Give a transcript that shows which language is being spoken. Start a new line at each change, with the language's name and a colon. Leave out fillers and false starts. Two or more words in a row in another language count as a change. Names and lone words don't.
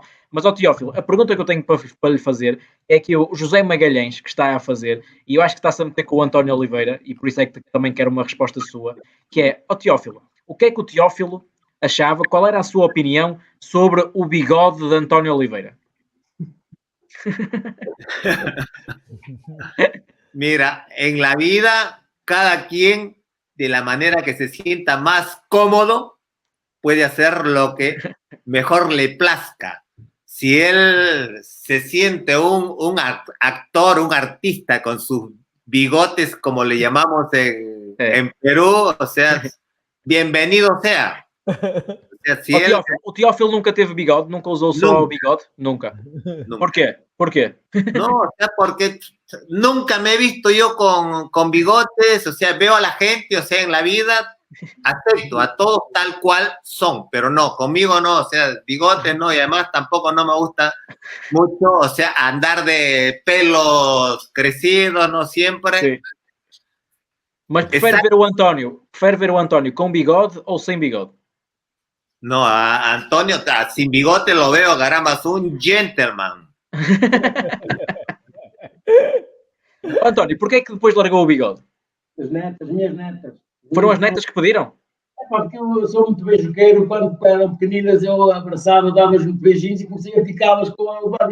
Portuguese: Mas, Teófilo, a pergunta que eu tenho para lhe fazer é que o José Magalhães, que está a fazer, e eu acho que está-se a meter com o António Oliveira, e por isso é que também quero uma resposta sua, que é, Teófilo, o que é que o Teófilo achava, qual era a sua opinião sobre o bigode de António Oliveira?
Spanish: Mira, en la vida, cada quien, de la manera que se sienta más cómodo, puede hacer lo que mejor le plazca. Si él se siente un actor, un artista con sus bigotes, como le llamamos en Perú, o sea, bienvenido sea. O sea, si
Portuguese: o Teófilo nunca teve bigode, nunca usou só o bigode, nunca.
Spanish: ¿Por qué? ¿Por qué? No, o sea, porque nunca me he visto yo con bigotes, o sea, veo a la gente, o sea, en la vida acepto a todos tal cual son, pero no, conmigo no, o sea, bigotes no, y además tampoco no me gusta mucho, o sea, andar de pelos crecidos, no siempre. Sí.
Portuguese: Mas prefere ver o António com bigode ou sem bigode?
Spanish: No, a Antonio sin bigote lo veo, caramba, es un gentleman.
Portuguese: António, porquê é que depois largou o bigode? As minhas netas. Foram as netas que pediram? Porque eu sou muito beijoqueiro, quando eram pequeninas eu abraçava, dava-lhes muito beijinhos e comecei a picá-las com a dia.